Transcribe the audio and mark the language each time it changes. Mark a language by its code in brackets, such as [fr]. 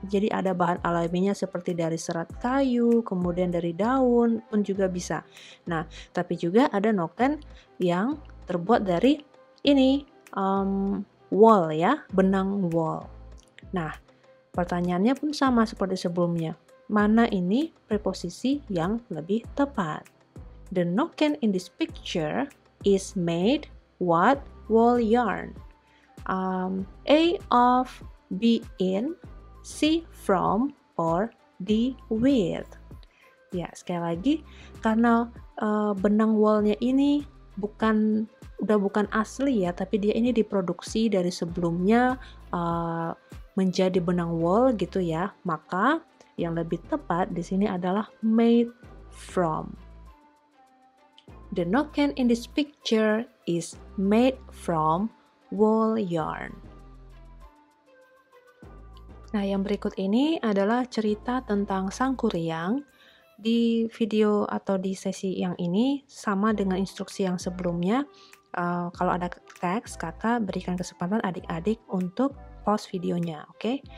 [id] Jadi ada bahan alaminya seperti dari serat kayu, kemudian dari daun pun juga bisa. Nah, tapi juga ada noken yang terbuat dari ini wool ya, benang wool. Nah, pertanyaannya pun sama seperti sebelumnya. Mana ini preposisi yang lebih tepat? [en] The noken in this picture is made what wool yarn? A of, B in, C from, or D with. [id] Ya, sekali lagi karena benang woolnya ini udah bukan asli ya, tapi dia ini diproduksi dari sebelumnya menjadi benang wool gitu ya. Maka yang lebih tepat di sini adalah made from. [en] The noken in this picture is made from wool yarn. [id] Nah, yang berikut ini adalah cerita tentang Sangkuriang. Di video atau di sesi yang ini sama dengan instruksi yang sebelumnya. Kalau ada teks, kakak berikan kesempatan adik-adik untuk pause videonya, oke?